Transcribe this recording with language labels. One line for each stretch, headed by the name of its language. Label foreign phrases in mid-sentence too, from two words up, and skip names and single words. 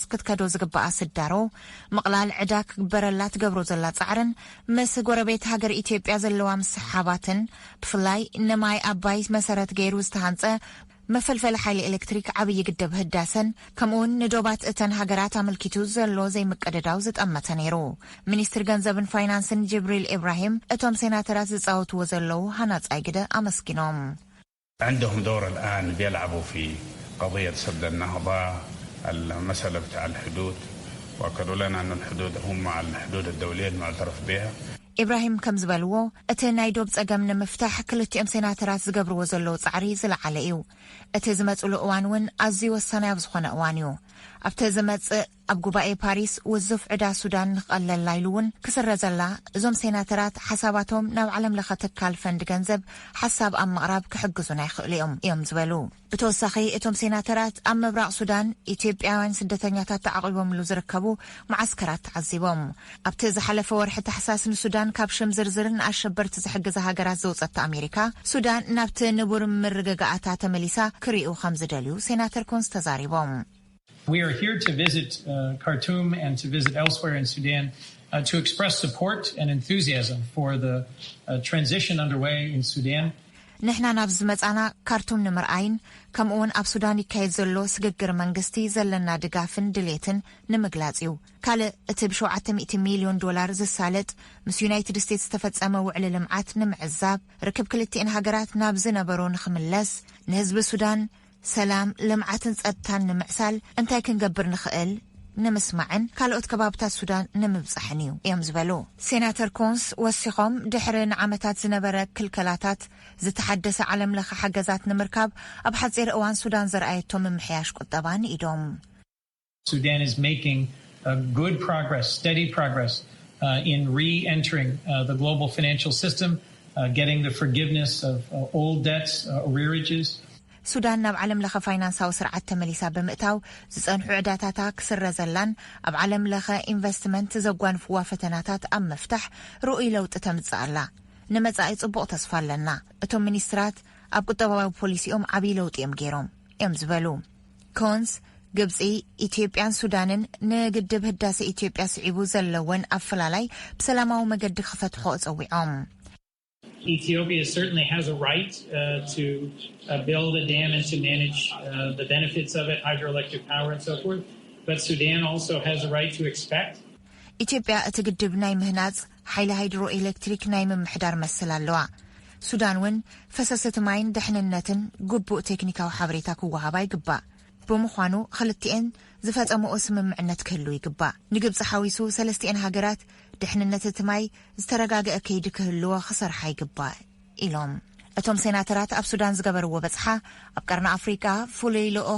Tigrinya: ክትከዶ ዝግባኣ ስዳሮ ምቕላል ዕዳ ክግበረላ ትገብሮ ዘላ ጻዕርን ምስ ጎረቤት ሃገር ኢትዮጵያ ዘለዋ ምስሓባትን ብፍላይ ንማይ ኣባይ መሰረት ገይሩ ዝተሃንጸ መፈልፈሊ ሓይሊ ኤሌክትሪክ ዓብይ ግድብ ህዳሰን ከምኡውን ንዶባት እተን ሃገራት ኣመልኪቱ ዘሎ ዘይምቀደዳው ዝጠመተ ነይሩ ሚኒስትር ገንዘብን ፋይናንስን ጅብሪል ኢብራሂም እቶም ሴናተራት ዝጻወትዎ ዘለው ሃናጻይ ግደ ኣመስኪኖም
Arabic: عندهم دور الآن بيلعبوا في قضية سد النهضة المسألة بتاع الحدود وأكدوا لنا أن الحدود هم مع الحدود الدولية المعترف بها
Tigrinya: ኢብራሂም ከም ዝበልዎ እቲ ናይ ዶብ ጸገም ንምፍታሕ ክልቲኦም ሴናተራት ዝገብርዎ ዘለዉ ጻዕሪ ዝለዓለ እዩ እቲ ዝመጽሉ እዋን እውን ኣዝዩ ወሳናይ ኣብ ዝኾነ እዋን እዩ ኣብቲ ዝመጽእ ኣብ ጉባኤ ፓሪስ ውዙፍ ዕዳ ሱዳን ንኽቐለላ ኢሉ እውን ክስረዘላ እዞም ሴናተራት ሓሳባቶም ናብ ዓለም ለኸ ትካል ፈንድ ገንዘብ ሓሳብ ኣብ ምቕራብ ክሕግዙና ይኽእሉ እዮም ዝበሉ ብተወሳኺ እቶም ሴናተራት ኣብ ምብራቕ ሱዳን ኢትዮጵያውያን ስደተኛታት ተዓቒቦምሉ ዝርከቡ ማዓስከራት ተዓዚቦም ኣብቲ ዝሓለፈ ወርሒ ታሕሳስ ንሱዳን ካብ ሽም ዝርዝርን ኣሸበርቲ ዝሕግዛ ሃገራት ዘውፀት ኣሜሪካ ሱዳን ናብቲ ንቡር ምርግጋእታ ተመሊሳ ክሪኡ ከም ዝደልዩ ሴናተር ኮንስ ተዛሪቦም
English: We are here to visit Khartoum and to visit elsewhere in Sudan to express support and enthusiasm for the transition underway in Sudan.
Tigrinya: ንሕና ናብ ዝመጻና ካርቱም ንምርኣይን ከምኡውን ኣብ ሱዳን ይካየድ ዘሎ ስግግር መንግስቲ ዘለና ድጋፍን ድሌትን ንምግላጽ እዩ ካልእ እቲ ብ$700 ሚልዮን ዝሳለጥ ምስ ዩናይትድ ስቴትስ ዝተፈጸመ ውዕሊ ልምዓት ንምዕዛብ ርክብ ክልቲአን ሃገራት ናብ ዝነበሩ ንኽምለስ ንህዝቢ ሱዳን ሰላም ልምዓትን ጸጥታን ንምዕሳል እንታይ ክንገብር ንኽእል ንምስማዕን ካልኦት ከባብታት ሱዳን ንምብጻሕን እዩ እዮም ዝበሉ ሴናተር ኮንስ ወሲኾም ድሕሪ ንዓመታት ዝነበረ ክልከላታት ዝተሓደሰ ዓለም ለኸ ሓገዛት ንምርካብ ኣብ ሓጺር እዋን ሱዳን ዘርኣየቶም ምምሕያሽ ቁጠባን ኢዶም
English: Sudan is making good progress, steady progress in re-entering the global financial system, getting the forgiveness of old debts, arrearages.
Tigrinya: ሱዳን ናብ ዓለም ለኸ ፋይናንሳዊ ስርዓት ተመሊሳ ብምእታው ዝጸንሑ ዕዳታታ ክስረዘላን ኣብ ዓለም ለኸ ኢንቨስትመንት ዘጓንፍዋ ፈተናታት ኣብ መፍታሕ ርኡይ ለውጢ ተምጽእ ኣላ ንመጻኢ ጽቡቕ ተስፋ ኣለና እቶም ሚኒስትራት ኣብ ቁጠባዊ ፖሊሲኦም ዓብይ ለውጢ እዮም ገይሮም እዮም ዝበሉ ኮንስ ግብጺ ኢትዮጵያን ሱዳንን ንግድብ ህዳሴ ኢትዮጵያ ስዒቡ ዘለወን ኣፈላላይ ብሰላማዊ መገዲ ክፈትሖ ጸዊዖም
English: Ethiopia certainly has a right to build a dam and to manage the benefits of it, hydroelectric power and so forth. But Sudan also has a right to expect.
Tigrinya: Ethiopia እቲ ግድብ ናይ ምህናጽ ሓይሊ
English: hydro electric
Tigrinya: ናይ ምምሕዳር መስል ኣለዋ ሱዳን እውን ፈሰሰት ማይን ድሕንነትን ግቡእ ቴክኒካዊ ሓበሬታ ክወሃባ ይግባእ ብምዃኑ ክልቲአን ዝፈጸምኦ ስምምዕነት ክህሉ ይግባእ ንግብፂ ሓዊሱ ሰለስቲአን ሃገራት ድሕንነት እቲ ማይ ዝተረጋገአ ከይዲ ክህልዎ ክሰርሓ ይግባእ ኢሎም እቶም ሴናተራት ኣብ ሱዳን ዝገበርዎ በጽሓ ኣብ ቀርኒ ኣፍሪካ ፍሉይ ልኡኽ